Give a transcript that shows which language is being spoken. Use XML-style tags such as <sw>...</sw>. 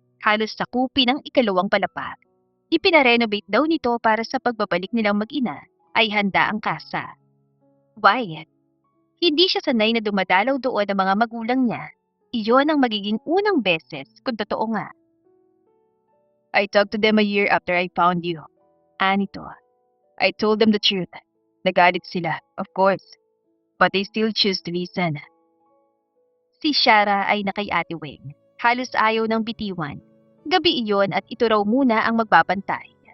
<tl>Halos sakupin ng ikalawang palapag. Ipinarenovate daw nito para sa pagbabalik nilang mag-ina ay handa ang kasa.</tl> <en>Why?</en> <tl>Hindi siya sanay na dumadalaw doon ang mga magulang niya. Iyon ang magiging unang beses kung totoo nga.</tl> <en>I talked to them a year after I found you.</en> <tl>Anito.</tl> <en>I told them the truth.</en> <tl>Nagalit sila,</tl> <en>of course. But they still choose to listen.</en> <tl>Si Shara ay nakay Ate Weng. Halos ayaw ng bitiwan. Gabi iyon at ito raw muna ang magbabantay.</tl>